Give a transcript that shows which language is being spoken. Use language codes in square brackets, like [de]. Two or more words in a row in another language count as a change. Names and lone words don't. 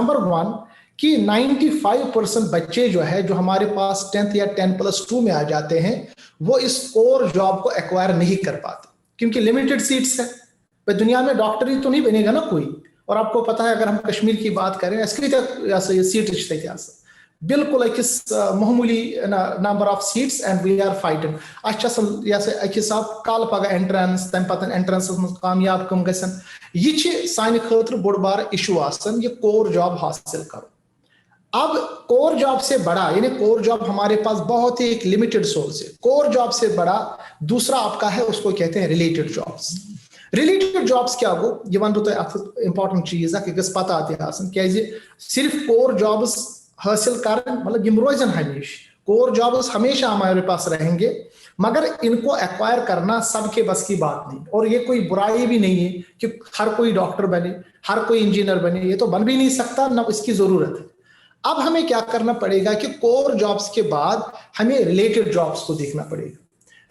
[hi] नंबर वन कि 95% बच्चे जो है, जो हमारे पास 10th या 10+2 में आ जाते हैं, वो इस [en] core job [hi] को एक्वायर नहीं कर पाते क्योंकि [en] limited seats [hi] है। भाई दुनिया में डॉक्टर ही तो नहीं बनेगा ना कोई। और आपको पता है, अगर हम कश्मीर की बात करें, सीट बिल्कुल [ks] अकिस मामूली [en] number of seats and we are fighting [ks] अकिस कल पगह एंट्रेंस तम पतन एंट्रेंस कामयाब कम गसन। यह सानि खतर बोड़ बार इशू आसन, ये [en] core job [ks] हासिल करो। [hi] अब [en] core job [hi] से बड़ा, यानी [en] core job [hi] हमारे पास बहुत ही एक [en] limited source [hi] है। [en] core job [hi] से बड़ा दूसरा आपका है, उसको कहते हैं [en] related jobs. related jobs [ks] क्या गो, ये वन तो [hi] इंपॉर्टेंट चीज है कि [ks] पता आते क्या सिर्फ [en] core jobs [ks] हासिल कर, मतलब यम रोजन [hi] हमेशा [en] core jobs [hi] हमेशा हमारे पास रहेंगे, मगर इनको एक्वायर करना सबके बस की बात नहीं। और ये कोई बुराई भी नहीं है कि हर कोई डॉक्टर बने, हर कोई इंजीनियर बने, ये तो बन भी नहीं सकता, ना इसकी जरूरत है। अब हमें क्या करना पड़ेगा कि [en] core jobs [hi] के बाद हमें [en] related jobs [hi] को देखना पड़ेगा।